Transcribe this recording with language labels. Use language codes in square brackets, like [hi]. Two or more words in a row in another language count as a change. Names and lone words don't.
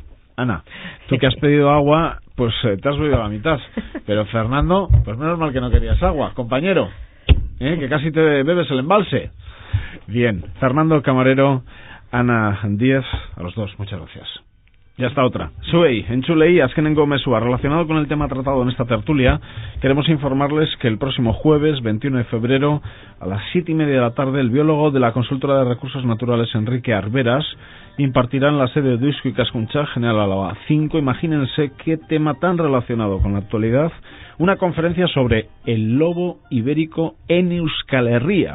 [es] Ana, tú que has pedido agua, pues te has bebido la mitad. Pero Fernando, pues menos mal que no querías agua, compañero. Que casi te bebes el embalse. Bien, Fernando Camarero, Ana Díez, a los dos, muchas gracias. Ya está otra. [eu] Zuei, entzulei, azkenengo mesua. [es] Relacionado con el tema tratado en esta tertulia, queremos informarles que el próximo jueves, 21 de febrero, a las 7:30 de la tarde, el biólogo de la Consultora de Recursos Naturales, Enrique Arberas, impartirá en la sede de Deusto Ikaskuntza, General Álava 5, imagínense qué tema tan relacionado con la actualidad, una conferencia sobre el lobo ibérico en Euskal Herria.